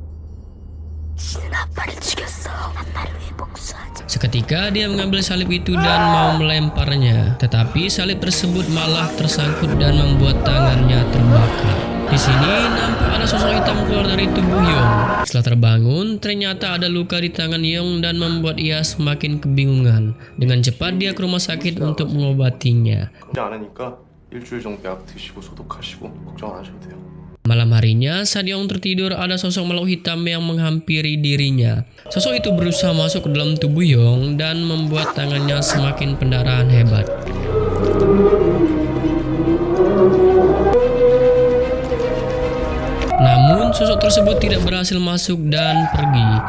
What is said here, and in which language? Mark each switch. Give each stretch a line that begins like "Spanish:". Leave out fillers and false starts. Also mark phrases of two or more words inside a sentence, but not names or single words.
Indonesian: Seketika dia mengambil salib itu dan mau melemparnya, tetapi salib tersebut malah tersangkut dan membuat tangannya terbakar. Di sini nampak ada sosok hitam keluar dari tubuh Yong. Setelah terbangun, ternyata ada luka di tangan Yong dan membuat ia semakin kebingungan. Dengan cepat dia ke rumah sakit untuk mengobatinya.
Korean: 걱정 안 하니까 일주일 정도 약 드시고 소독하시고 걱정 안 하셔도 돼요.
Indonesian: Malam harinya, saat Yong tertidur, ada sosok makhluk hitam yang menghampiri dirinya. Sosok itu berusaha masuk ke dalam tubuh Yong dan membuat tangannya semakin pendarahan hebat. Namun, sosok tersebut tidak berhasil masuk dan pergi.